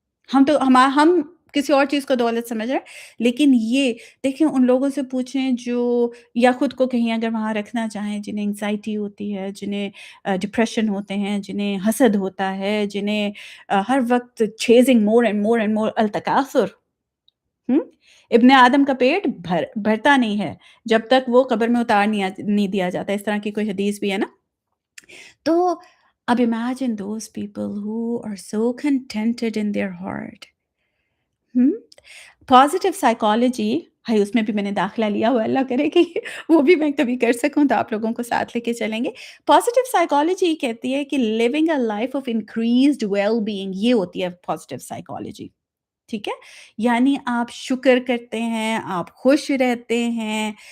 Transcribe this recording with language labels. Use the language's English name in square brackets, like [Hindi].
[Urdu] ہم کسی اور چیز کو دولت سمجھ رہے ہیں، لیکن یہ دیکھیں ان لوگوں سے پوچھیں جو یا خود کو کہیں اگر وہاں رکھنا چاہیں، جنہیں انگزائٹی ہوتی ہے، جنہیں ڈپریشن ہوتے ہیں، جنہیں حسد ہوتا ہے، جنہیں ہر وقت [English] chasing more and more and more [Urdu] التکاثر. ابن آدم کا پیٹ بھرتا نہیں ہے جب تک وہ قبر میں اتار نہیں دیا جاتا. اس طرح کی کوئی حدیث بھی ہے نا. تو اب [English] imagine those people who are so contented in their heart. [Urdu] Positive psychology ہے، اس میں بھی میں نے داخلہ لیا ہوا، اللہ کرے کہ وہ بھی میں کبھی کر سکوں تو آپ لوگوں کو ساتھ لے کے چلیں گے. پازیٹیو سائیکالوجی کہتی ہے کہ [English] living a life of increased well being, [Urdu] یہ ہوتی ہے پازیٹیو سائیکالوجی. ٹھیک ہے، یعنی آپ شکر کرتے ہیں، آپ خوش رہتے ہیں.